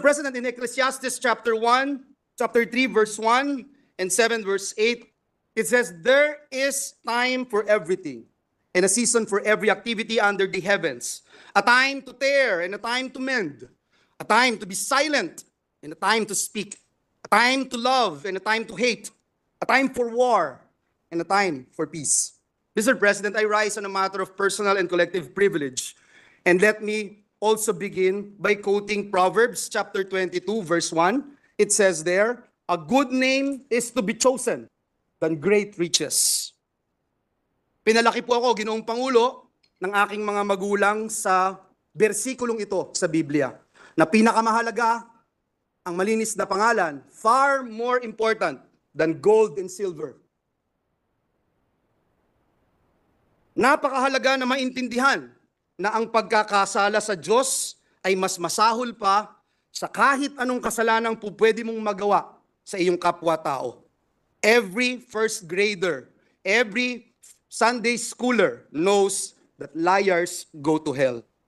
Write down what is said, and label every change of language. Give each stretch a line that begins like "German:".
English: President, in Ecclesiastes chapter 1, chapter 3, verse 1, and 7, verse 8, it says, "There is time for everything, and a season for every activity under the heavens, a time to tear and a time to mend, a time to be silent and a time to speak, a time to love and a time to hate, a time for war and a time for peace." Mr. President, I rise on a matter of personal and collective privilege, and let me also begin by quoting Proverbs chapter 22, verse 1. It says there, "A good name is to be chosen than great riches."
Filipino: Pinalaki po ako, Ginoong Pangulo, ng aking mga magulang sa bersikulong ito sa Biblia, na pinakamahalaga ang malinis na pangalan,
English: far more important than gold and silver.
Filipino: Napakahalaga na maintindihan na ang pagkakasala sa Diyos ay mas masahol pa sa kahit anong kasalanang po pwede mong magawa sa iyong kapwa-tao.
English: Every first grader, every Sunday schooler knows that liars go to hell.